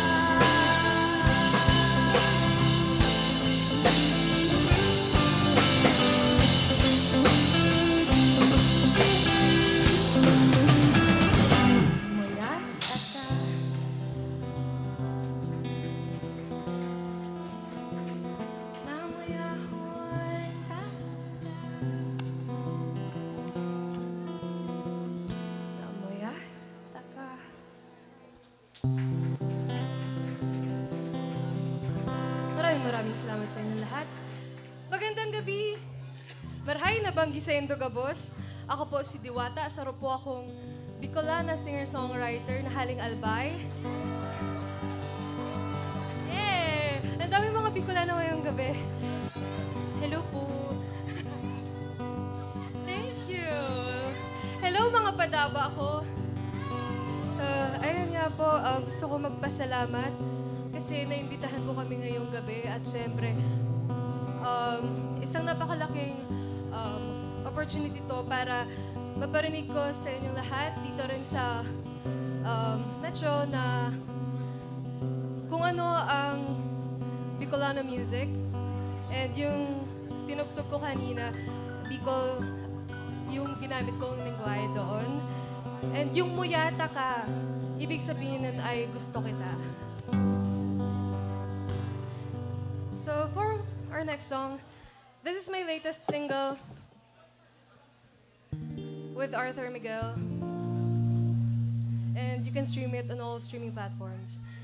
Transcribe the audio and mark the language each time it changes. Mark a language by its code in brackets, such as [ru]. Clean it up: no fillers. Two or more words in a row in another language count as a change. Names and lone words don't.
[bik] Muya tata. Namuyahon tata. Namuyah taka. [tl] Maraming salamat sa inyo lahat. Magandang gabi. [bik] Marhay na banggi sa Indo Gabos. Ako po si Diwata. Saro po akong Bicolana singer-songwriter na haling Albay. [tl] Ang dami mga Bicolana ngayong gabi. Hello po. [en] Thank you. [bik] Hello mga padaba ko. [tl] So, ayun nga po, gusto ko magpasalamat kasi naimbitahan po kami ngayong gabi at syempre, isang napakalaking opportunity to para maparinig ko sa inyong lahat dito rin sa Metro na kung ano ang Bicolana music. And yung tinugtog ko kanina, Bicol, yung ginamit kong lingwahe doon. And yung [bik] muyata ka, [tl] ibig sabihin nun ay gusto kita. [en] So for our next song, this is my latest single with Arthur Miguel. And you can stream it on all streaming platforms.